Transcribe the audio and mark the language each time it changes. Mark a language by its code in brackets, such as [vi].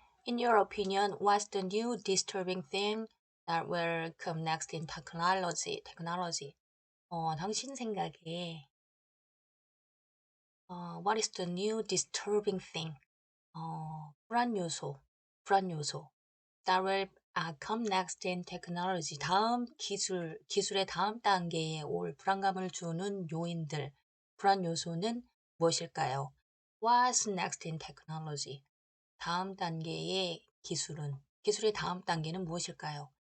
[en] In your opinion, what's the new disturbing thing that will come next in technology? [ko] 당신 생각에 [en] what is the new disturbing thing? [ko] 불안 요소 [en] that will come next in technology. [ko] 기술의 다음 단계에 올 불안감을 주는 요인들, 불안 요소는 무엇일까요? [en] What's next in technology? [ko] 다음 단계의 기술의 다음 단계는 무엇일까요?